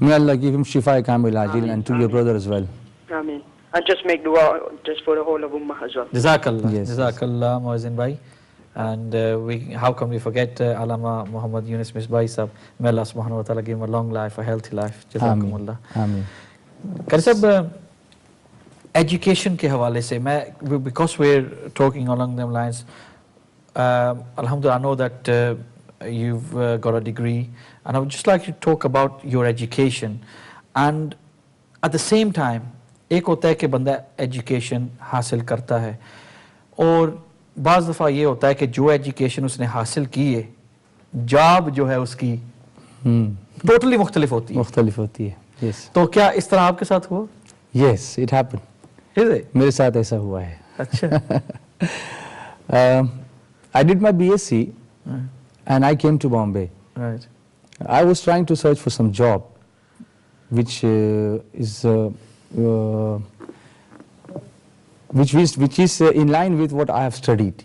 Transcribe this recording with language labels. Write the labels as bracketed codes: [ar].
[en] May Allah give him shifa kamil ajil, and to your brother as well. Ameen. And just make dua just for the whole of Ummah as well. Jazakallah. Yes. Jazakallah, Muazzin bhai. And how can we forget Allama Muhammad Yunus Misbahi sahab? May Allah subhanahu wa ta'ala give him a long life, a healthy life. Jazakumullah. Ameen. [ur] قاری صاحب education کے حوالے سے میں [en] because we are talking along them lines, alhamdulillah I know that you've got a degree and I would just like to talk about your education, and at the same time [ur] ایک ہوتا ہے کہ بندہ education حاصل کرتا ہے اور بعض دفعہ یہ ہوتا ہے کہ جو ایجوکیشن اس نے حاصل کی ہے جاب جو ہے اس کی ٹوٹلی مختلف ہوتی ہے. [en] Yes. [ur] تو کیا اس طرح آپ کے ساتھ ہوا؟ [en] Yes, it happened. Is it? [ur] میرے ساتھ ایسا ہوا ہے. اچھا. [en] I did my BSc and I came to Bombay. Right. I was trying to search for some job which is in line with what I have studied.